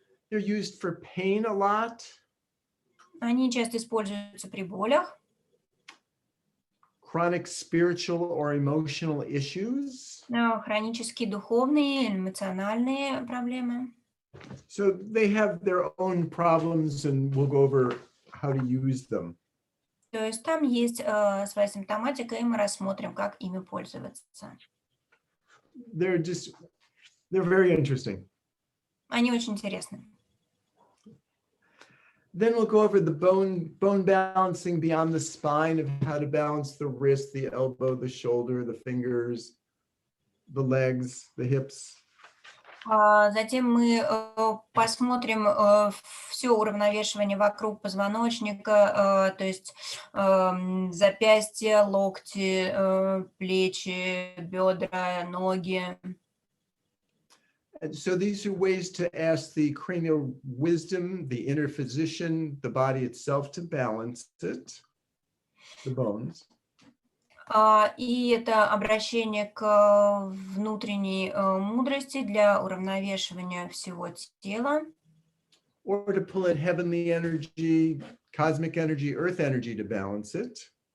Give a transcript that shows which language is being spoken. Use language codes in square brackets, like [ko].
[en] They're used for pain a lot. [ru] Они часто используются при болях. [en] Chronic spiritual or emotional issues. [ru] Хронические духовные, эмоциональные проблемы. [en] So they have their own problems, and we'll go over how to use them. [ru] То есть там есть своя симптоматика, и мы рассмотрим, как ими пользоваться. [en] They're very interesting. [ru] Они очень интересны. [en] Then we'll go over the bone balancing beyond the spine, of how to balance the wrist, the elbow, the shoulder, the fingers, the legs, the hips. [ru] Затем мы посмотрим все уравновешивание вокруг позвоночника, то есть запястья, локти, плечи, бедра, ноги. [en] And so these are ways to ask the cranial wisdom, the inner physician, the body itself, to balance it, the bones. [ru] И это обращение к внутренней мудрости для уравновешивания всего тела. [en] Or to pull in heavenly energy, cosmic energy, earth energy to balance it.